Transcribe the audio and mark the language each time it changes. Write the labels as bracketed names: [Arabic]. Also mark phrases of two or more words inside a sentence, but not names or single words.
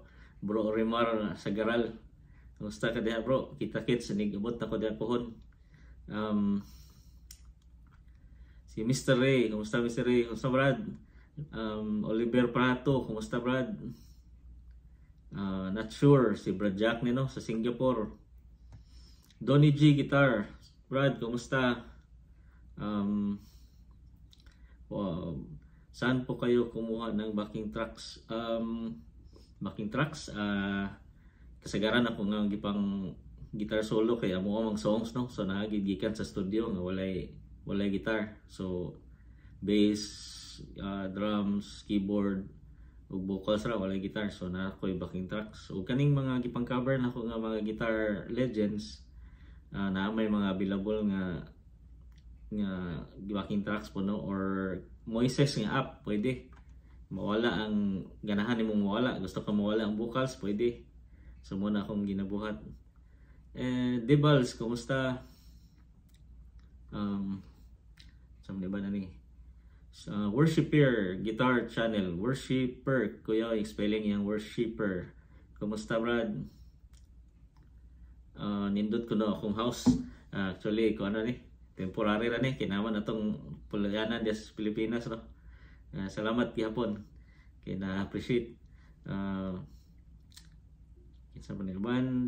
[Cebuano] Bro Rimar sa Garal. Kumusta ka diha bro? Kita-kits nigabot na ko diha pohon. Si Mr. Ray, kumusta Mr. Ray? Kumusta Brad? Oliver Prato, kumusta Brad? [English] Not sure, [Cebuano] si Brad Jack nino sa Singapore. Donny G Guitar, Brad, kumusta? [Filipino] Saan po kayo kumuha ng backing tracks? [English] Backing tracks, [Cebuano] kasagaran ako nga gipang [English] guitar solo [Cebuano] kay amo mang songs no, so nagigikan sa studio nga walay guitar, so [English] bass, drums, keyboard [Cebuano] ug vocals ra walay guitar, so na ko'y [English] backing tracks. [Cebuano] So kaning mga gipang cover nako nga mga [English] guitar legends, [Cebuano] na may mga available nga [English] backing tracks [Cebuano] po no, or Moises nga app pwede. Mawala ang ganahan nimong mawala, gusto ka mawala ang vocals pwede. So muna akong ginabuhat. Debals, kumusta? [Filipino] Saan ba [Cebuano] na ni? [English] Worshipper Guitar Channel, Worshipper, [Filipino] kuya yung spelling yung Worshipper. [Cebuano] Kumusta Brad? Nindot ko na akong house. Actually, ko ano ni? Temporary ra ni, kinaman atong pulayanan des Pilipinas no. Salamat gihapon. Kay na-appreciate. Kinsa ba naman?